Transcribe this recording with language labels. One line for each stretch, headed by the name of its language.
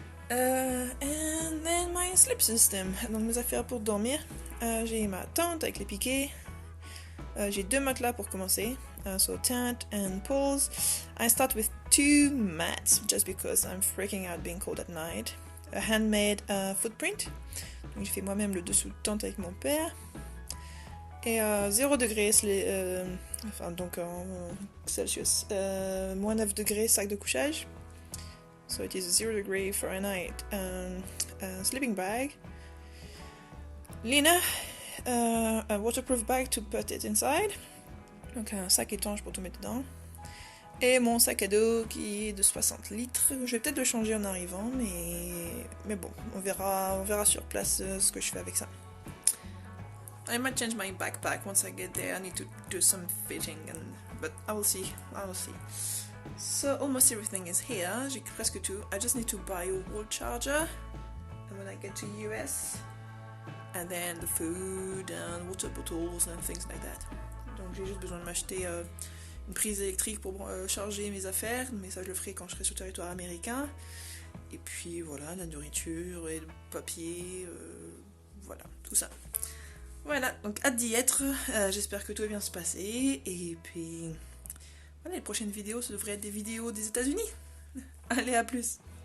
English: And then my sleep system,
French: donc mes affaires pour dormir. J'ai ma tente avec les piquets. J'ai 2 matelas pour commencer.
English: So tent and poles. I start with 2 mats just because I'm freaking out being cold at night. handmade footprint.
French: Donc j'ai fait moi-même le dessous de tente avec mon père. Et 0 degré, enfin donc en Celsius, moins 9 degrés, sac de couchage.
English: So it is 0 degree Fahrenheit sleeping bag. Lina, a waterproof bag to put it inside.
French: Donc un sac étanche pour tout mettre dedans. Et mon sac à dos qui est de 60 litres. Je vais peut-être le changer en arrivant, mais bon, on verra sur place ce que je fais avec ça.
English: I might change my backpack once I get there. I need to do some fitting, but I will see. So almost everything is here.
French: J'ai presque tout.
English: I just need to buy a wall charger, and when I get to US, and then the food and water bottles and things like that.
French: Donc j'ai juste besoin de m'acheter une prise électrique pour charger mes affaires, mais ça je le ferai quand je serai sur le territoire américain. Et puis voilà, la nourriture et le papier, voilà, tout ça. Voilà, donc hâte d'y être, j'espère que tout va bien se passer, et puis voilà, les prochaines vidéos, ça devrait être des vidéos des États-Unis. Allez, à plus!